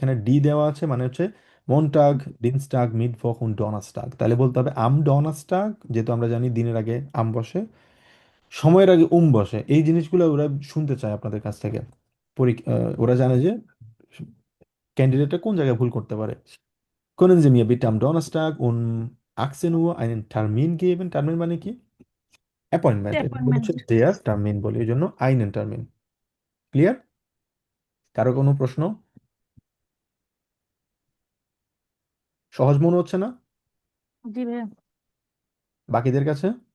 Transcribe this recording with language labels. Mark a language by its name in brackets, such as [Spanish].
[Bangla] এখানে ডি দেওয়া আছে মানে হচ্ছে মনটাগ, ডিনস্টাগ, মিডভক und ডনাস্টাগ, তাহলে বলতে হবে আম ডনাস্টাগ, যেহেতু আমরা জানি দিনের আগে আম বসে, সময়ের আগে বসে। এই জিনিসগুলো ওরা শুনতে চায় আপনাদের কাছ থেকে। ওরা জানে যে ক্যান্ডিডেটটা কোন জায়গায় ভুল করতে পারে। [German] Können Sie mir bitte am Donnerstag um 18 Uhr einen Termin geben? [Bangla] Termin মানে কি? অ্যাপয়েন্টমেন্ট, এটা বলছে অ্যাপয়েন্টমেন্ট। দেয়ার টার্মিন বলে, এই জন্য einen টার্মিন। ক্লিয়ার? কারো কোনো প্রশ্ন? সহজ মনে হচ্ছে না জি ভাইয়া। বাকিদের কাছে?